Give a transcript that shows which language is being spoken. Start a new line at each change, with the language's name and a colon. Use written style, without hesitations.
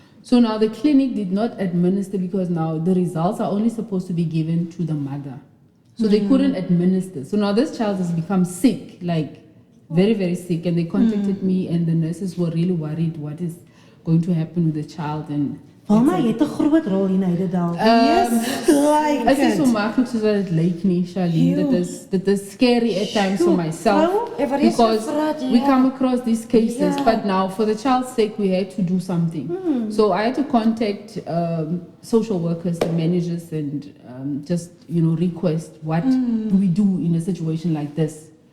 English: So now the clinic did not administer because now the results are only supposed to be given to the mother. So they couldn't administer. So now this child has become sick, like very, very sick. And they contacted me and the nurses were really worried what is going to happen with the child. And
Afrikaans: Wilma, jy het 'n groot rol in Heidedal.
English: Yes, like
Afrikaans: het is
English: it.
Afrikaans: so maklik soos wat dit lyk nie, Charlene. Dit is
English: scary at times for myself because we come across these cases. But now, for the child's sake, we had to do something. So I had to contact social workers, the managers, and just request what do we do in a situation like this.